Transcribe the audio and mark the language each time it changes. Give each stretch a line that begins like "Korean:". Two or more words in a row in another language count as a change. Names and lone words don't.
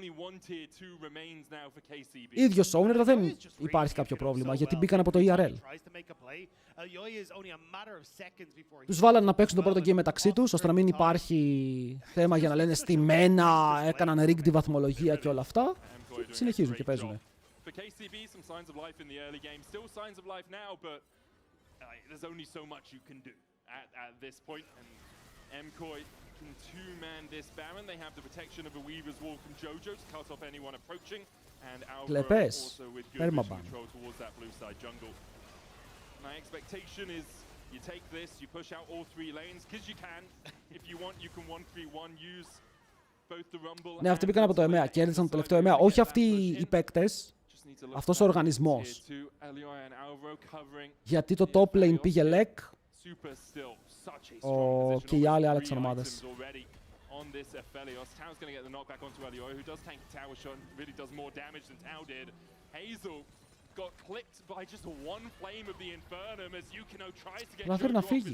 Greek: Ίδιος owner δεν υπάρχει κάποιο πρόβλημα, γιατί μπήκαν από το ERL. Τους βάλανε να παίξουν το πρώτο game μεταξύ τους, ώστε να μην υπάρχει θέμα για να λένε στημένα, έκαναν rigged τη βαθμολογία και όλα αυτά. Συνεχίζουν και παίζουν.
English: Can two-man this Baron. They have the protection of a Weaver's Wall from Jojo to cut off anyone approaching, and Alvaro also with good vision control towards that blue side jungle. My expectation is you take this, you push out all 3 lanes, because you can. If you want, you can 1-3-1, use both the Rumble.
Greek: Ναι, αυτοί μπήκαν από το EMEA, κέρδισαν το τελευταίο EMEA. Όχι αυτοί οι παίκτες, αυτός ο οργανισμός. Γιατί το
English: top lane
Greek: πήγε Lec, και οι άλλοι άλλαξαν ομάδες. Καταφέρει να φύγει.